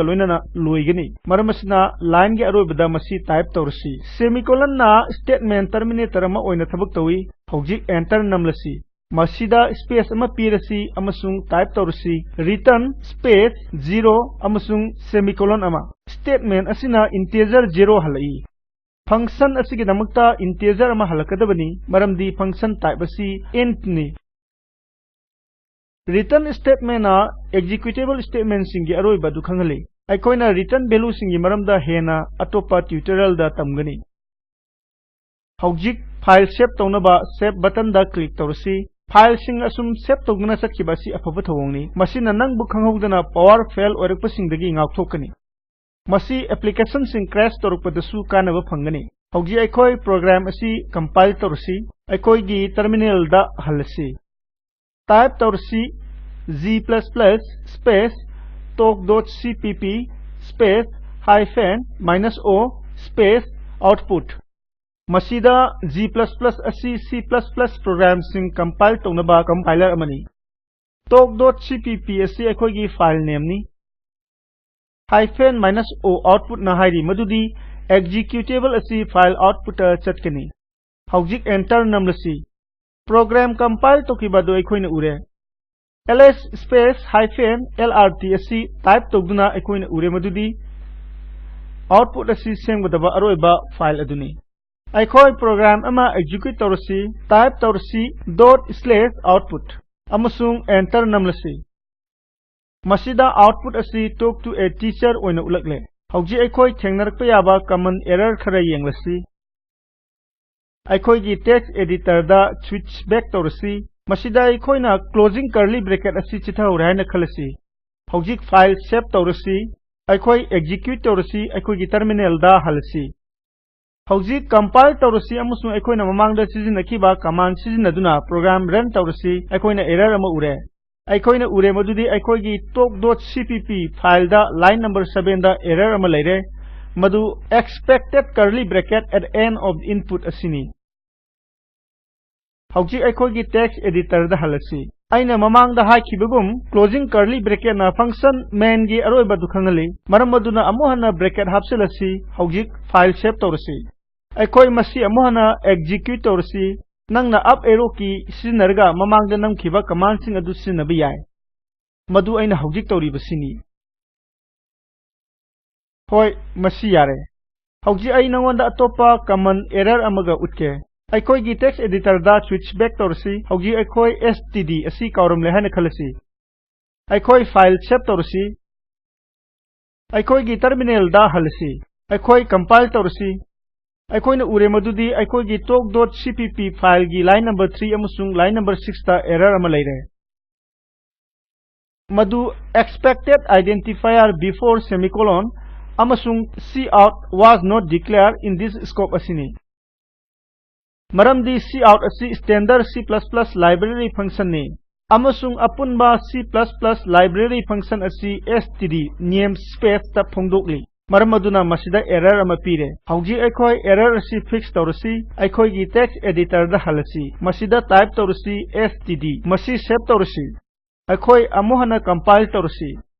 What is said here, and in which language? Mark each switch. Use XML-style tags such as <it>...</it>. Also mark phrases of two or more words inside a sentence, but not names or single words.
<mni>loinana loigani maramasina line gi aroibada masi type tawrasi semicolon na</mni> <en>statement terminator</en> <mni>ama oina thabak tawi hojik enter namlasi masida space ama pirasi amasung type tawrasi</mni> <en>return space</en> <mni>0 amasung semicolon ama statement asina integer 0 halai function asigi damakta integer ama halakadabani maramdi</mni> <en>function type</en> <mni>asi int ni</mni> <en>return statement</en> <mni>na</mni> <en>executable statement</en> <mni>singi aroiba du khangali aikoina</mni> <en>return value</en> <mni>singi maramda hena atopa tutorial da tamgani hojik</mni> <en>file save</en> <mni>tawnaba</mni> <en>save button</en> <mni>da click tawrasi file sing asum save tawgna sakhiba si afaba thawongni masina nangbu khanghodana</mni> <en>power fail</en> <mni>oirakpa singdagi ngakthokani masi application sing crash torukpadasu kanaba phangani hauji aikoi program asi compile torsi aikoi gi terminal da halasi type torsi g++ space talk.cpp space -o space output masida g++ asi C++ program sing compile tonaba compiler amani talk.cpp asi aikoi gi</mni> <en>file name</en> <mni>ni -o output na hairi madudi executable asi</mni> <en>file output</en> <mni>chatkani hojik enter namlasi program compile tokibadu aikoina ure ls space -lrt asi type togduna aikoina ure madudi output asi semgadaba aroiba file aduni aikoi program ama execute tawrasi type tawrasi ./output amasung enter namlasi masida output asi</mni> <en>talk to a teacher</en> <mni>oina ulakle hauji aikoi thengnarakpa yaba</mni> <en>common error</en> <mni>khara yenglasi aikoi gi</mni> <en>text editor</en> <mni>da</mni> <en>switch back</en> <mni>tawrasi masida aikoina</mni> <en>closing curly bracket</en> <mni>asi chithau raina khalasi hauji</mni> <en>file save</en> <mni>tawrasi aikoi execute tawrasi aikoi gi terminal da halasi hauji compile tawrasi amusung aikoina mamangda sizinakhiba command sizinaduna program run tawrasi aikoina error ama ure aikoina ure madudi aikoi gi talk.cpp file da</mni> <en>line number</en> <mni>7 da error ama leire madu</mni> <en>expected curly bracket at end of the input</en> <mni>asini hauji aikoi gi</mni> <en>text editor</en> <mni>da halasi aina mamangda haikibagum</mni> <en>closing curly bracket</en> <mni>na</mni> <en>function main</en> <mni>gi aroiba du khangali maram maduna amuhana bracket hapselasi hauji</mni> <en>file save</en> <mni>tawrasi aikoi masi amuhana execute tawrasi nangna</mni> <en>up arrow</en> <mni>ki sizinarga mamangda namkhiba command sing adu sizinaba yai madu aina hojik tawribasini hoi masi yare hauji ai nangonda atopa</mni> <en>common error</en> <mni>amaga utke aikoi gi</mni> <en>text editor</en> <mni>da</mni> <en>switch back</en> <mni>tawrasi hauji aikoi std asi kawramle hana khalasi aikoi</mni> <en>file save</en> <mni>tawrasi aikoi gi terminal da halasi aikoi compile tawrasi aikoina ure madudi aikoi gi talk.cpp file gi</mni> <en>line number</en> <mni>3 amusung</mni> <en>line number</en> <mni>6 ta error ama leire</mni> <en>madu expected identifier before semicolon amasung cout was not declared in this scope</en> <mni>asini maramdi cout asi</mni> <en>standard C++ library function</en> <mni>ni amasung apunba</mni> <en>C++ library function</en> <mni>asi</mni> <en>std namespace</en> <mni>ta phongdokli maram aduna masida error ama pire hauji aikoi error asi fix tawrasi aikoi gi</mni> <en>text editor</en> <mni>da halasi masida type tawrasi std masi save tawrasi aikoi amuhana compile tawrasi</mni>